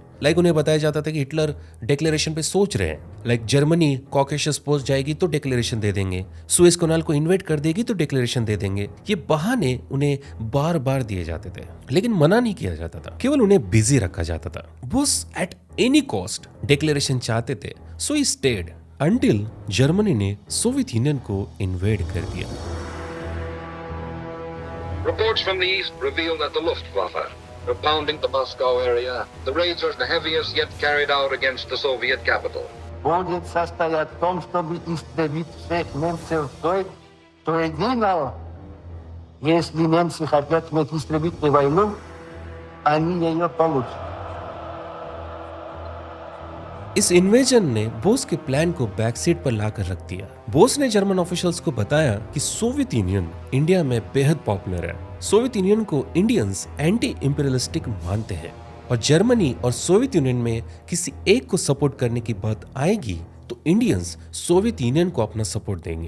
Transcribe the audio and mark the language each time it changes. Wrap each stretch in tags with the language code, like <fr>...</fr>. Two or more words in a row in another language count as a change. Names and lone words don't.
<hi>लाइक उन्हें बताया जाता था कि हिटलर डिक्लेरेशन पे सोच रहे हैं, लाइक जर्मनी कॉकेशस पहुंच जाएगी तो डिक्लेरेशन दे देंगे, सुएज कैनाल को इन्वेट कर देगी तो डिक्लेरेशन दे देंगे। ये बहाने उन्हें बार बार दिए जाते थे, लेकिन मना नहीं किया जाता था, केवल उन्हें बिजी रखा जाता था। बोस</hi> <en>at any cost declaration</en> <hi>चाहते थे,</hi> <en>so he stayed until</en> <hi>जर्मनी ने सोवियत यूनियन को इन्वेड कर दिया।</hi> <en>Reports from the east reveal that the Luftwaffe are pounding the Moscow area. The raids are the heaviest yet carried out against the Soviet capital.</en> <ru>Будет состоять в том, чтобы истребить всех немцев то единого. Если немцы хотят иметь истребительную войну, они ее получат.</ru> <hi>इस इन्वेजन ने बोस के प्लान को</hi> <en>back seat</en> <hi>पर लाकर रख दिया। बोस ने</hi> <en>German officials</en> <hi>को बताया कि सोवियत यूनियन इंडिया में बेहद पॉपुलर है। सोवियत यूनियन को इंडियंस</hi> <en>anti imperialistic</en> <hi>मानते हैं और जर्मनी और सोवियत यूनियन में किसी एक को सपोर्ट करने की बात आएगी तो इंडियंस सोवियत यूनियन को अपना सपोर्ट देंगे।</hi>